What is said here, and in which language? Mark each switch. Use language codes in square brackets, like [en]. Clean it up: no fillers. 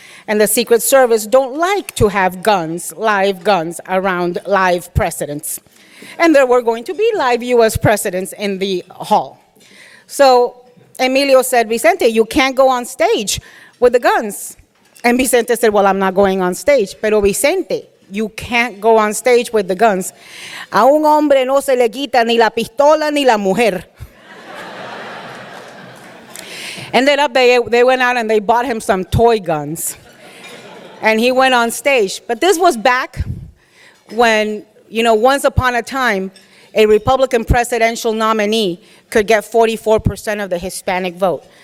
[en] And the Secret Service don't like to have guns, live guns, around live presidents. And there were going to be live US presidents in the hall. So Emilio said, Vicente, you can't go on stage with the guns. And Vicente said, well, I'm not going on stage. Pero Vicente, you can't go on stage with the guns. [es] A un hombre no se le quita ni la pistola ni la mujer. [en] Ended up, they went out and they bought him some toy guns. And he went on stage. But this was back when, you know, once upon a time, a Republican presidential nominee could get 44% of the Hispanic vote.